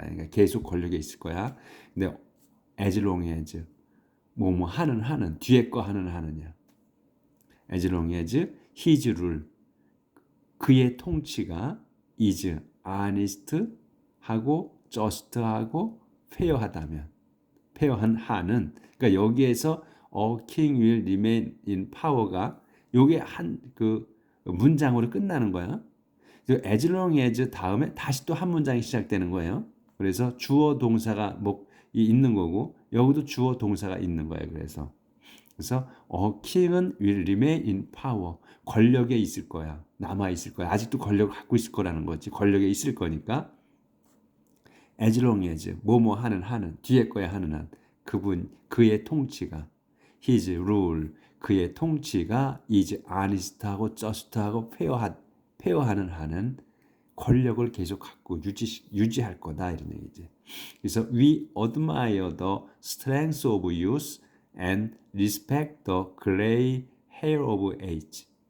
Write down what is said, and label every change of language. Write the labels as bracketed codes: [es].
[ko] 그러니까 계속 권력에 있을 거야. 근데 as long as 뭐 하는 뒤에 거 하느냐. [en] as long as his rule, [ko] 그의 통치가 is honest 하고 just 하고 fair하다면, fair한 하는, 그러니까 여기에서 [en] a king will remain in power [ko] 가 요게 한 문장으로 끝나는 거야. as long as 다음에 다시 또 한 문장이 시작되는 거예요. 그래서 주어 동사가 있는 거고 여기도 주어 동사가 있는 거예요. 그래서 king은 [en] will remain in power, [ko] 권력에 있을 거야. 남아 있을 거야. 아직도 권력을 갖고 있을 거라는 거지. 권력에 있을 거니까 as long as 뭐뭐 하는 뒤에 거에 하는 한 그의 통치가 his rule, 그의 통치가 is honest하고 just하고 페어하는 한은 권력을 계속 갖고 유지할 거다 이런 얘기지. [en] 그래서 we admire the strength of youth and respect the gray hair of age.